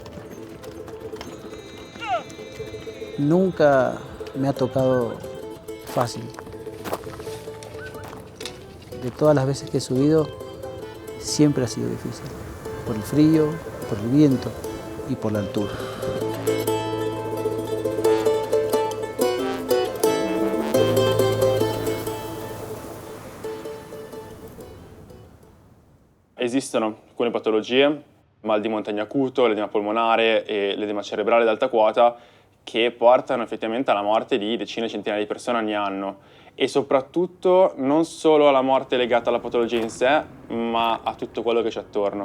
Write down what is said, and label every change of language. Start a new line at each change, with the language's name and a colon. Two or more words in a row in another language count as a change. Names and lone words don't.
Spanish: Nunca me ha tocado fácil. De todas las veces que he subido, siempre ha sido difícil. Por el frío, por el viento y por la altura.
Italian: Esistono alcune patologie, mal di montagna acuto, l'edema polmonare e l'edema cerebrale ad alta quota, che portano effettivamente alla morte di decine e centinaia di persone ogni anno e soprattutto non solo alla morte legata alla patologia in sé, ma a tutto quello che c'è attorno.